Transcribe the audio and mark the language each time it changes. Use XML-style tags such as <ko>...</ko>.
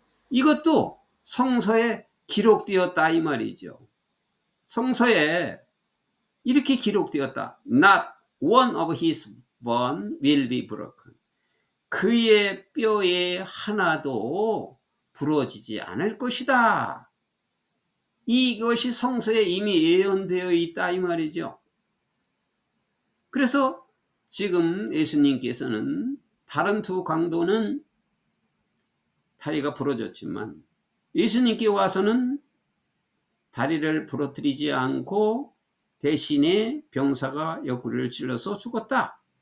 <ko>이것도 성서에 기록되었다 이 말이죠. 성서에 이렇게 기록되었다.</ko> <en>Not one of his bone will be broken.</en> <ko>그의 뼈에 하나도 부러지지 않을 것이다. 이것이 성서에 이미 예언되어 있다 이 말이죠. 그래서 지금 예수님께서는 다른 두 강도는 다리가 부러졌지만 예수님께 와서는 다리를 부러뜨리지 않고 대신에 병사가 옆구리를 찔러서 죽었다.</ko>